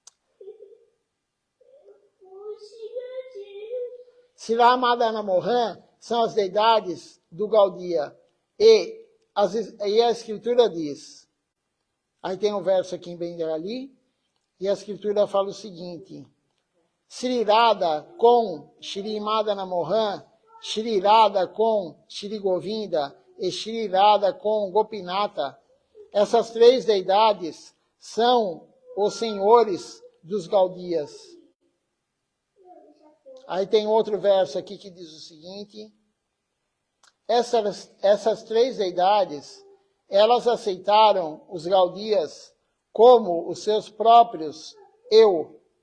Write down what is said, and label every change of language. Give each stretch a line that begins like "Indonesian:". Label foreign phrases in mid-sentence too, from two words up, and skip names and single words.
Portuguese: Srila Madana Mohan são as deidades do Gaudia. E a Escritura diz, aí tem um verso aqui em Bengali, e a Escritura fala o seguinte, Shri Radha com Shri Madana Mohan, Shri Radha com Shri Govinda e Shri Radha com Gopinata. Essas três deidades são os senhores dos Gaudias. Aí tem outro verso aqui que diz o seguinte, essas três deidades, elas aceitaram os Gaudias como os seus próprios eu.